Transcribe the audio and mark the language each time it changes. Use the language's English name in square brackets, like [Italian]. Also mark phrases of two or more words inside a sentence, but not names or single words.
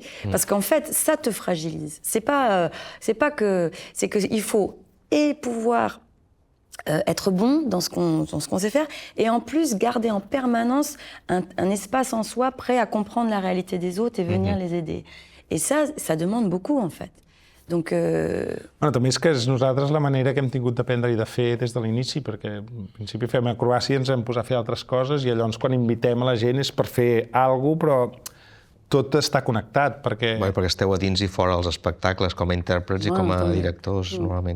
[French] Parce qu'en fait, ça te fragilise. C'est qu'il faut pouvoir être bon dans ce qu'on sait faire et en plus garder en permanence un espace en soi prêt à comprendre la réalité des autres et venir les aider. Et ça demande beaucoup, en fait. Donc, [Catalan] també és que és nosaltres la manera que hem tingut d'aprendre i de fer des de l'inici, perquè en principi fem acrobàcia, ens hem posat a fer altres coses i llavors quan invitem a la gent és per fer alguna cosa, però tot està connectat, perquè... Perquè esteu a dins i fora dels espectacles, com a intèrprets i com a directors, normalment.